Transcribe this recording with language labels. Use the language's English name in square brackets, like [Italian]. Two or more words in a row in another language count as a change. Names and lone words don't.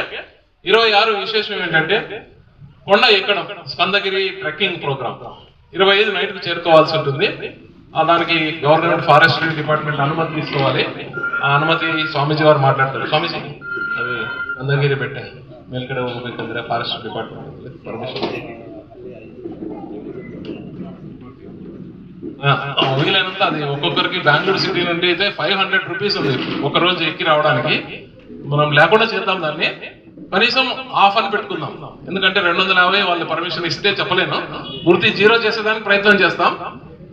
[Telugu] 26 విశేషం ఏంటంటే కొండ ఎక్కడం, స్కందగిరి [English] trekking program. [Telugu] 25 నైట్కి చేరుకోవాల్సి ఉంటుంది. దానికి [English] government forestry department [Telugu] అనుమతి తీసుకోవాలి. ఆ అనుమతి స్వామీజీ వారు మాట్లాడతారు. స్వామీజీ అది స్కందగిరి పెట్టే [Kannada] మేల్కಡೆ ಹೋಗಬೇಕಂದ್ರೆ [English] forest department permission [Telugu] వీలైనంత. అది ఒక్కొక్కరికి బెంగళూరు సిటీ నుండి అయితే 500 రూపీస్ ఉంది ఒక రోజు ఎక్కి రావడానికి. మనం లేకుండా చేద్దాం దాన్ని, కనీసం ఆఫ్ అని పెట్టుకుందాం. ఎందుకంటే 250 వాళ్ళు పర్మిషన్ ఇస్తే చెప్పలేను, పూర్తి 0 చేసేదానికి ప్రయత్నం చేస్తాం.